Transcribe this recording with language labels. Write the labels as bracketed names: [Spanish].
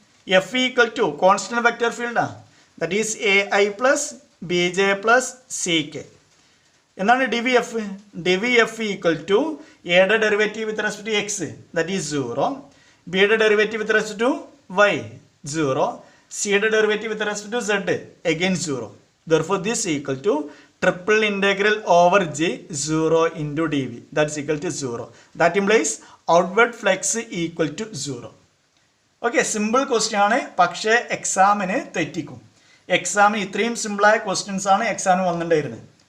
[English] F equal to constant vector ഫീൽഡാണ്. That is A I plus B J plus C K. എന്താണ് D V F? D V F equal to എയുടെ derivative with respect to X that is 0, ബിയുടെ derivative with respect to Y 0, സിയുടെ derivative with respect to Z again 0. Therefore this equal to triple integral over j 0 into dv. That's equal to 0. That implies outward flux equal to 0. [Malayalam] Okay, simple question ആണ്. പക്ഷേ എക്സാമിന് തെറ്റിക്കും. എക്സാമിന് ഇത്രയും സിമ്പിളായ questions ആണ് എക്സാമിന് വന്നിട്ടുണ്ടായിരുന്നത്.